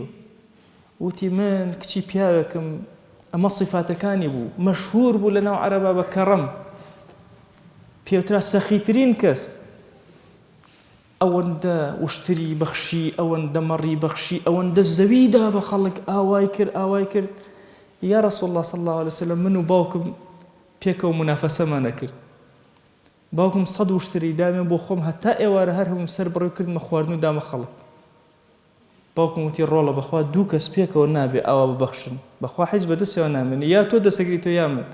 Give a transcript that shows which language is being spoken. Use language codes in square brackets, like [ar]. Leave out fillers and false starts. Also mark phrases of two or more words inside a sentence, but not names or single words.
[ckb] وتی من کچی پیاوێکم ئەمە صفاتەکانی بوو مەشهور بوو لە ناو عەرەبا بە کەڕەم، پێوترا سەخیترین کەس، ئەوەندە وشتری بەخشی، ئەوەندە مەڕی بەخشی، ئەوەندە زەویدا بە خەڵک ئاوای کرد. [ar] یا ڕەسوڵ الله صلی الله عليه وسلم [ckb] من و باوکم پێکەوە منافەسەمان نەکرد. باوکم 100 وشتری دامێ بۆ خۆم هەتا ئێوارە هەر هەموو سەر بڕێ کردمە خواردن و دامە خەڵک. باوکم وتی ڕۆڵە بەخوا دوو کەس پێکەوە نابێ ئاوا ببەخشن، بەخوا هیچ بەدەستیەوە نامێنێ، یا تۆ دەسەگریتەوە یا من.